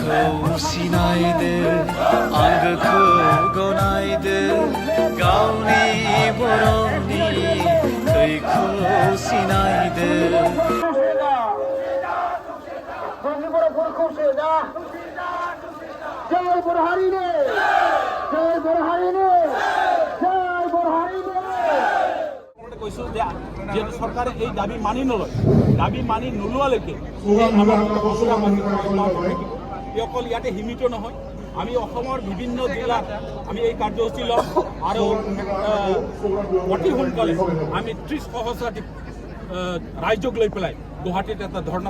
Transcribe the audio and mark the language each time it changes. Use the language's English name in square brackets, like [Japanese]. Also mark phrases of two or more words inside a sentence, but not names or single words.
[Bodo] सिनायदो आंगोखौ गनायदो गावनि बर'नि थैखौ सिनायदो जोंनि बर'फोरखौ सोदा जय बर' हारिनो जय बर' हारिनो जय बर' हारिनो [Assamese] কৈছো যে যেহেতু সরকারে এই দাবি মানি নলয় দাবি মানি নোলোৱালৈকে অকল ইয়াতে সীমিত নহয় আমি অসমৰ বিভিন্ন জিলাত আমি এই কাৰ্যসূচী ল'ম আৰু অতি সোনকালে আমি 30 সহস্ৰাধিক ৰাজ্যক লৈ পেলাই গুৱাহাটীত এটা ধৰ্ণা